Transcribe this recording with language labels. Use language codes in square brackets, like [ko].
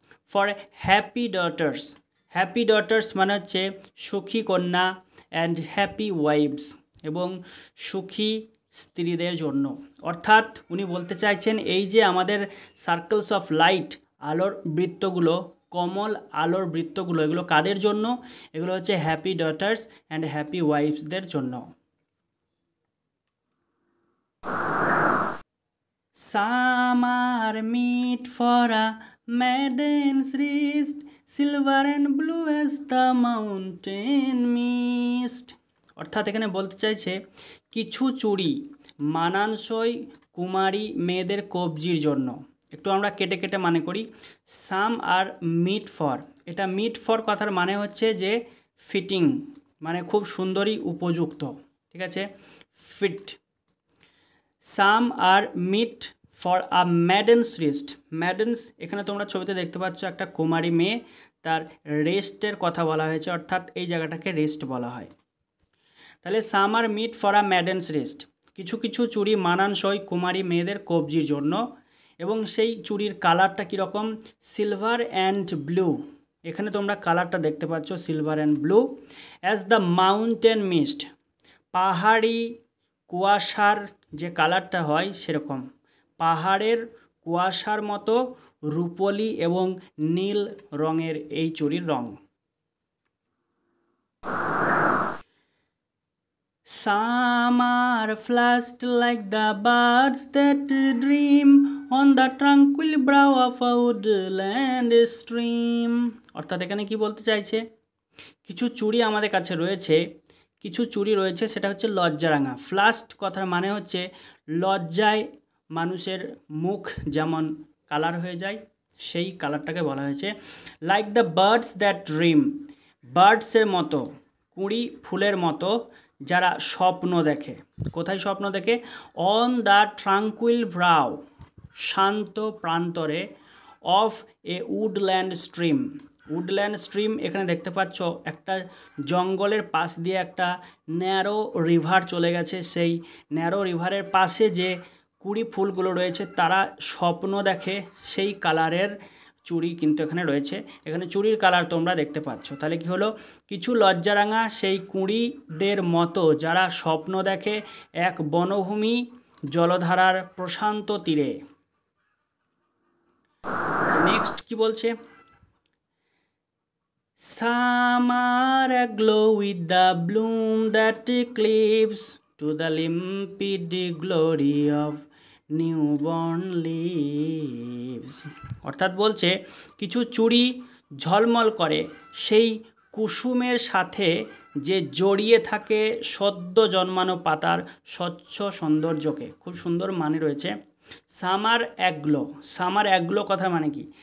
[en] for happy daughters, happy daughters [bn] মানে হচ্ছে সুখী কন্যা, [en] and happy wives [bn] এবং সুখী স্ত্রীদের জন্য। অর্থাৎ উনি বলতে চাইছেন এই যে আমাদের [en] circles of light, [bn] আলোর বৃত্তগুলো, কমল আলোর বৃত্তগুলো, এগুলো কাদের জন্য? এগুলো হচ্ছে [en] happy daughters and happy ওয়াইফসদের [bn] জন্য। [en] Some are meet for a maiden's wrist, silver and blue as the mountain mist. [bn] অর্থাৎ এখানে বলতে চাইছে কিছু চুড়ি মানানসই কুমারী মেয়েদের কবজির জন্য। একটু আমরা কেটে কেটে মানে করি। [en] some are meet for, [bn] এটা মিট ফর কথার মানে হচ্ছে যে ফিটিং, মানে খুব সুন্দরী, উপযুক্ত, ঠিক আছে, fit. [en] Some are meet for a maiden's wrist. [bn] ম্যাডেন্স এখানে তোমরা ছবিতে দেখতে পাচ্ছ একটা কুমারী মেয়ে, তার রেস্টের কথা বলা হয়েছে, অর্থাৎ এই জায়গাটাকে রেস্ট বলা হয়। তাহলে [en] some are meet for a maiden's wrist, [bn] কিছু কিছু চুড়ি মানানসই কুমারী মেয়েদের কবজির জন্য। এবং সেই চুড়ির কালারটা কীরকম? [en] Silver and blue. [bn] এখানে তোমরা কালারটা দেখতে পাচ্ছ, [en] Silver and blue. As the mountain mist, [bn] পাহাড়ি কুয়াশার যে কালারটা হয় সেরকম, পাহাড়ের কুয়াশার মতো রূপলি এবং নীল রঙের এই চুড়ির রঙ। [en] Some are flushed like the birds that dream on the tranquil brow of a woodland stream. [bn] অর্থাৎ এখানে কি বলতে চাইছে, কিছু চুড়ি আমাদের কাছে রয়েছে, কিছু চুড়ি রয়েছে সেটা হচ্ছে লজ্জারাঙা। ফ্লাস্ট কথার মানে হচ্ছে লজ্জায় মানুষের মুখ যেমন কালার হয়ে যায়, সেই কালারটাকে বলা হয়েছে। [en] like the birds that dream, [bn] বার্ডসের মতো, কুঁড়ি ফুলের মতো যারা স্বপ্ন দেখে। কোথায় স্বপ্ন দেখে? [en] on the tranquil brow, [bn] শান্ত প্রান্তরে, [en] Of a woodland stream. [bn] Woodland stream এখানে দেখতে পাচ্ছ একটা জঙ্গলের পাশ দিয়ে একটা ন্যারো রিভার চলে গেছে, সেই ন্যারো রিভারের পাশে যে কুড়ি ফুলগুলো রয়েছে তারা স্বপ্ন দেখে, সেই কালারের চুড়ি কিন্তু এখানে রয়েছে। এখানে চুড়ির কালার তোমরা দেখতে পাচ্ছ। তাহলে কি হলো, কিছু লজ্জারাঙা সেই কুঁড়িদের মতো যারা স্বপ্ন দেখে এক বনভূমি জলধারার প্রশান্ত তীরে। [en] next [bn] কি বলছে, [en] Some are aglow with the bloom that cleaves to the limpid glory of newborn leaves. [bn] অর্থাৎ বলছে কিছু চুড়ি ঝলমল করে সেই কুসুমের সাথে যে জড়িয়ে থাকে সদ্য জন্মানো পাতার স্বচ্ছ সৌন্দর্যকে। খুব সুন্দর মানে রয়েছে। [en] summer aglow, summer aglow [bn] কথা মানে কি?